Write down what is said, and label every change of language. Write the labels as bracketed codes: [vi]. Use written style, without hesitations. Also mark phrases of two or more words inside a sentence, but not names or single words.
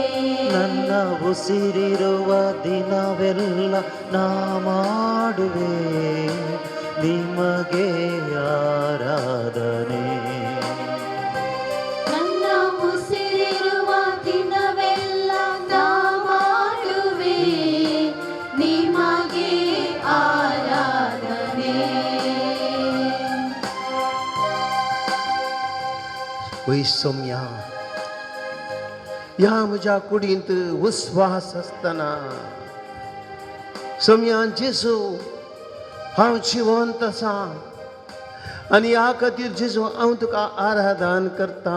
[kn] ನನ್ನ ಉಸಿರಿರುವ ದಿನವೆಲ್ಲ ನಾ ಮಾಡುವೆ ನಿಮಗೆ ಆರಾಧನೆ, ನನ್ನ ಉಸಿರಿರುವ ದಿನವೆಲ್ಲ ನಾ ಮಾಡುವೆ ನಿಮಗೆ ಆರಾಧನೆ. [kok] वै सौम्या, ह्या म्हज्या कुडींत विस्वास आसतना सौम्या जेजू हांव जिवंत आसा आनी ह्या खातीर जेजू हांव तुका आराधन करता.